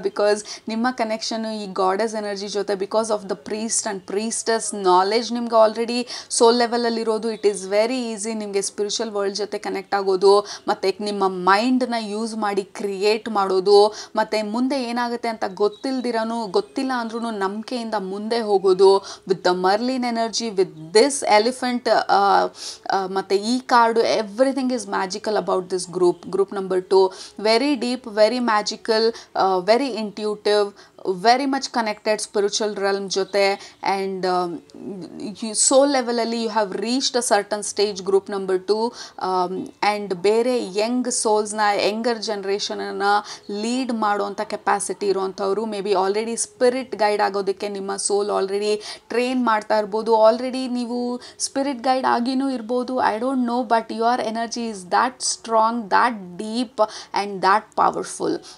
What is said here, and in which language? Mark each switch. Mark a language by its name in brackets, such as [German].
[Kannada] Because ನಿಮ್ಮ connection ಈ goddess energy ಜೊತೆ, [English] because of the priest and priestess knowledge [Kannada] ನಿಮ್ಗೆ already soul ಲೆವೆಲಲ್ಲಿರೋದು, [English] it is very easy [Kannada] ನಿಮಗೆ spiritual world ಜೊತೆ ಕನೆಕ್ಟ್ ಆಗೋದು, ಮತ್ತು ನಿಮ್ಮ ಮೈಂಡನ್ನ ಯೂಸ್ ಮಾಡಿ ಕ್ರಿಯೇಟ್ ಮಾಡೋದು, ಮತ್ತು ಮುಂದೆ ಏನಾಗುತ್ತೆ ಅಂತ ಗೊತ್ತಿಲ್ಲ ಅಂದ್ರೂ ನಂಬಿಕೆಯಿಂದ ಮುಂದೆ ಹೋಗೋದು. [English] with the Merlin energy, with this elephant, [Kannada] ಮತ್ತು ಈ card, [English] Everything is magical about this group number 2. Very deep, very magical, very intuitive, very much connected spiritual realm jote, and soul level alli you have reached a certain stage. Group number 2, and [Kannada] ಬೇರೆ [English] young ಸೋಲ್ಸ್ನ, younger ಜನರೇಷನನ್ನು lead [Kannada] ಮಾಡುವಂಥ [English] capacity [Kannada] ಇರುವಂಥವ್ರು. [English] may be already spirit guide [Kannada] ಆಗೋದಕ್ಕೆ ನಿಮ್ಮ [English] soul already train [Kannada] ಮಾಡ್ತಾ ಇರ್ಬೋದು, [English] already [Kannada] ನೀವು [English] spirit guide [Kannada] ಆಗಿನೂ ಇರ್ಬೋದು, [English] I don't know, but your energy is that strong, that deep and that powerful.